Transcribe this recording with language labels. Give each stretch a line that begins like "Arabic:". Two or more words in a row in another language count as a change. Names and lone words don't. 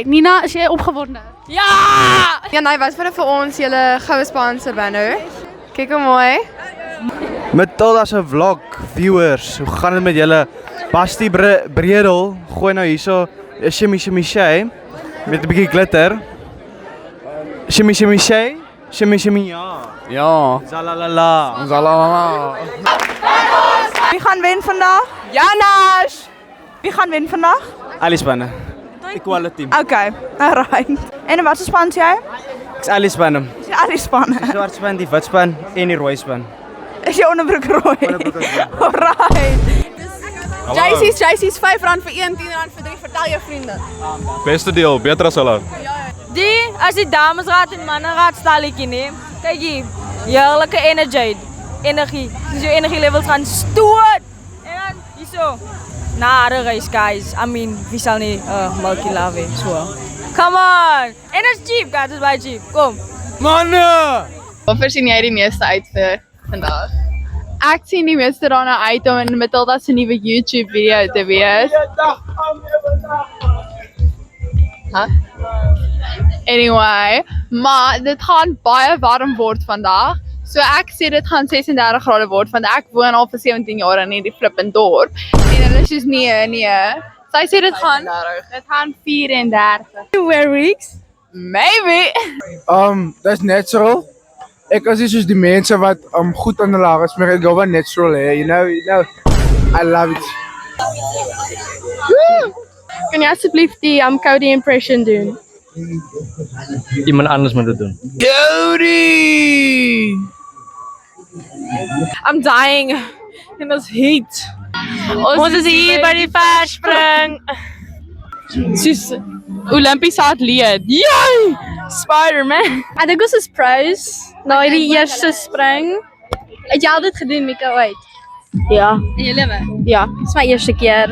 Afrikaans: Nina, is jy opgewonde? Ja! Ja, nee, wat vir ons julle goue Spaanse banner. Kyk hoe mooi. Matilda se vlog, viewers, hoe gaan dit met julle? Basti Bredel, gooi nou hierso 'n
English: shimmy shimmy shay
Afrikaans: met 'n bietjie glitter.
English: Shimmy shimmy shay, shimmy shimmy ja.
Afrikaans: Ja. Zalalala. Zalalala. Wie gaan wen vandag? Janas! Wie gaan wen vandag? Alice spanne. Equality.
English: Okay, alright.
Afrikaans: En wat se span is jy? Ek's Alice spanne. Dis Alice spanne. Swart span, die wit span en die rooi span. Is jy onderbroek rooi? Alright. JC's R5 vir 1, R10 vir 3. Vertel jou vriende. Beste deel, beter as hulle. Die, as die damesraad en mannenraad stalletjie neem, kyk hier, heerlijke energie, dus jou energie levels gaan stoot, en dan, hierso, nare reis
English: guys, I mean,
Afrikaans: wie sal nie,
English: Milky Love, so, come on,
Afrikaans: en is
English: cheap guys,
Afrikaans: is baie cheap, kom. Manne! Waarvoor sien jy die meeste uit vir vandag? Ek sien die meeste daarna uit om in Matilda se nuwe YouTube video te wees. Anyway, maar dit gaan baie warm word vandag. So ek sê dit gaan 36 grade word want ek woon al vir 17 jaar in hierdie flippend dorp. En hulle is soos nee. Sy sê dit gaan 34.
English: 2 weeks? Maybe. That's natural.
Afrikaans: Ek as is soos die mense wat goed aan hulle hare smeer, ek go wat natural hè,
English: you know, I love it.
Afrikaans: Kan jy asseblief die Cody impression doen? Iemand anders moet dit doen. Cody!
English: I'm dying in this heat.
Afrikaans: Ons is hier by die verspring. Soos Olimpiese atleet. Yay! Spider-Man. Ek dink ons is pros na die eerste spring. Het jy al dit gedoen, Mika, ooit? Ja. In jou lewe? Ja, dis my eerste keer.